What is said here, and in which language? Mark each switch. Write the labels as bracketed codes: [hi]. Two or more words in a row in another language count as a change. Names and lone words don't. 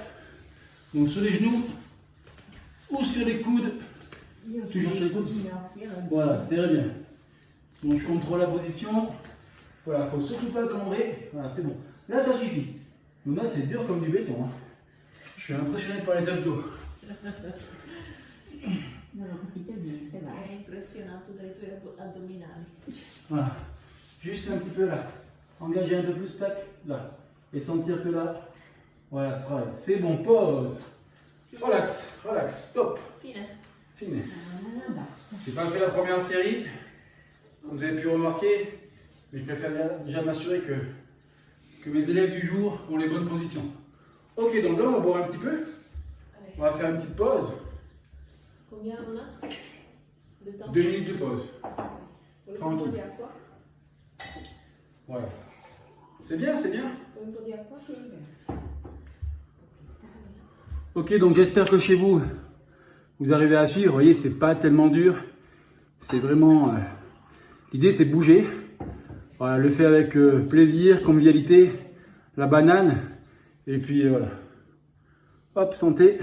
[fr] Donc sur les genoux ou sur les coudes. Toujours sur les coudes. Voilà, très bien. Donc je contrôle la position. Voilà, il ne faut surtout pas cambrer. Voilà, c'est bon. Là, ça suffit. Donc là, c'est dur comme du béton. Hein. Je suis impressionné par les abdos. [it] Non ho capito niente, va. È impressionato dai tuoi addominali. [fr] Voilà. Juste un petit peu là. Engager un peu plus, tac, là. Et sentir que là, Voilà, ça travaille. C'est bon, pause. Relax, relax, stop. [it] Fine. [fr] Fini. [it] Ah, basta. [fr] J'ai pas fait la première série, comme vous avez pu remarquer, mais je préfère déjà m'assurer que mes élèves du jour ont les bonnes positions. Ok, donc là on va boire un petit peu. Allez. On va faire une petite pause. Combien on a de temps? 2 minutes de pause. [it] Volete [fr] Tranquille. [it] un po' di acqua? [fr] Voilà. C'est bien, c'est bien. [it] Vuoi un po' di acqua? Sì, grazie. [fr] Ok, donc j'espère que chez vous, vous arrivez à suivre. Vous voyez, c'est pas tellement dur. C'est vraiment... l'idée, c'est de bouger. Voilà, le fait avec plaisir, convivialité, la banane. Et puis voilà. Hop, santé.